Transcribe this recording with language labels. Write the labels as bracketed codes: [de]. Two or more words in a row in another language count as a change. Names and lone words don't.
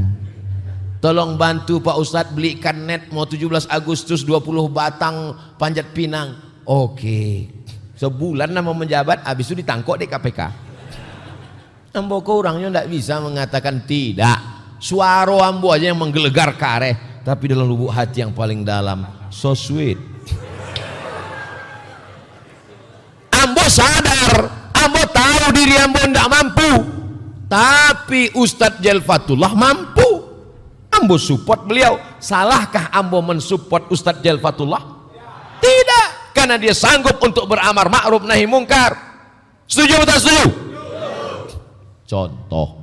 [id] Tolong bantu Pak Ustadz belikan net mau 17 Agustus 20 batang Panjat Pinang. Oke. Sebulan nama menjabat, habis itu ditangkap di KPK. Ambo kau orangnya tidak bisa mengatakan tidak. Suara ambo aja yang menggelegar kareh, tapi dalam lubuk hati yang paling dalam, [en] so sweet. [id] Ambo sadar, ambo tahu diri ambo tidak mampu, tapi Ustadz Jalfatullah mampu. Ambo support beliau. Salahkah ambo mensupport Ustadz Jalfatullah? Tidak, karena dia sanggup untuk beramar [ar] ma'ruf nahi mungkar. [id] Setuju atau tak setuju? Contoh.